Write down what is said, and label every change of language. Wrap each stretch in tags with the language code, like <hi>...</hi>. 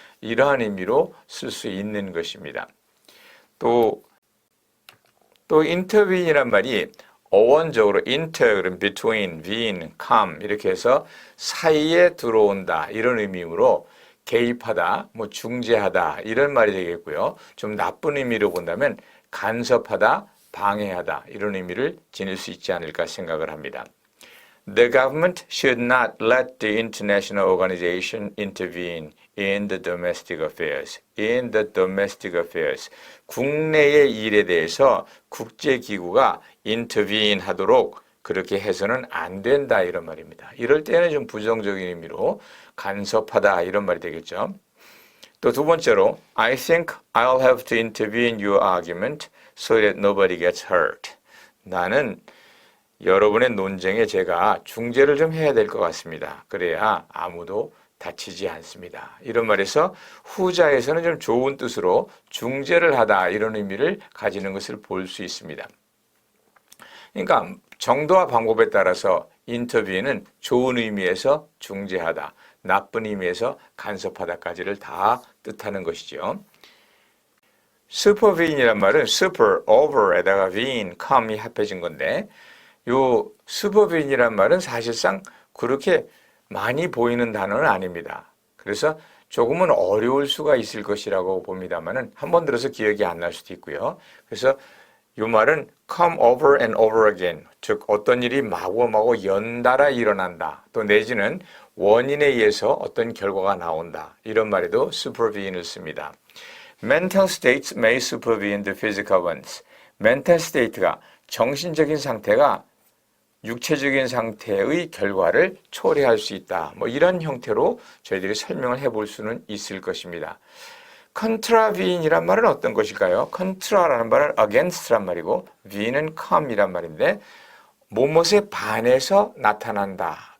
<ko>이러한 의미로 쓸 수 있는 것입니다. 또 intervene이란 말이 어원적으로 inter, between, vene, come 이렇게 해서 사이에 들어온다 이런 의미로 개입하다, 중재하다 이런 말이 되겠고요. 좀 나쁜 의미로 본다면 간섭하다, 방해하다 이런 의미를 지닐 수 있지 않을까 생각을 합니다.</ko> <en>The government should not let the international organization intervene in the domestic affairs. In the domestic affairs.</en> <ko>국내의 일에 대해서 국제기구가 intervene 하도록 그렇게 해서는 안 된다 이런 말입니다. 이럴 때는 좀 부정적인 의미로 간섭하다 이런 말이 되겠죠. 또 두 번째로</ko> <en>I think I'll have to intervene your argument so that nobody gets hurt.</en> <ko>나는 여러분의 논쟁에 제가 중재를 좀 해야 될 것 같습니다. 그래야 아무도 다치지 않습니다. 이런 말에서 후자에서는 좀 좋은 뜻으로 중재를 하다 이런 의미를 가지는 것을 볼 수 있습니다. 그러니까 정도와 방법에 따라서 intervene는 좋은 의미에서 중재하다, 나쁜 의미에서 간섭하다까지를 다 뜻하는 것이죠. supervene이란 말은 super, over에다가 vene, come이 합해진 건데 요 supervene이란 말은 사실상 그렇게 많이 보이는 단어는 아닙니다. 그래서 조금은 어려울 수가 있을 것이라고 봅니다만은 한 번 들어서 기억이 안 날 수도 있고요. 그래서 이 말은</ko> <en>come over and over again,</en> <ko>즉 어떤 일이 마구마구 연달아 일어난다. 또 내지는 원인에 의해서 어떤 결과가 나온다. 이런 말에도 supervene을 씁니다.</ko> <en>Mental states may supervene the physical ones. mental state가</en> <ko>정신적인 상태가 육체적인 상태의 결과를 초래할 수 있다. 뭐 이런 형태로 저희들이 설명을 해볼 수는 있을 것입니다. contravene이란 말은 어떤 것일까요? contra라는 말은 against란 말이고 vene은 come이란 말인데 무엇에 반해서 나타난다.</ko>